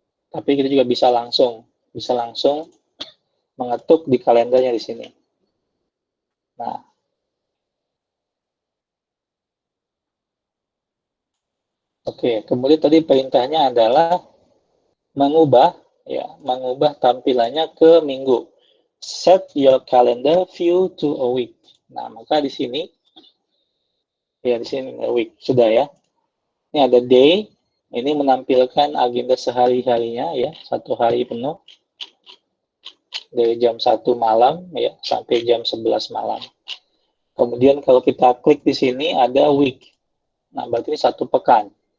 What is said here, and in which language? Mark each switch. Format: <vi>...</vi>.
<id>Tapi kita juga bisa langsung mengetuk di kalendernya di sini. Nah, oke. Kemudian tadi perintahnya adalah mengubah tampilannya ke minggu.</id> <en>Set your calendar view to a week.</en> <id>Nah, maka di sini</id> <en>a week</en> <id>sudah ya. Ini ada day, ini menampilkan agenda sehari-harinya ya, satu hari penuh dari jam 1 malam ya sampai jam 11 malam. Kemudian kalau kita klik di sini ada week. Nah, berarti ini satu pekan.</id>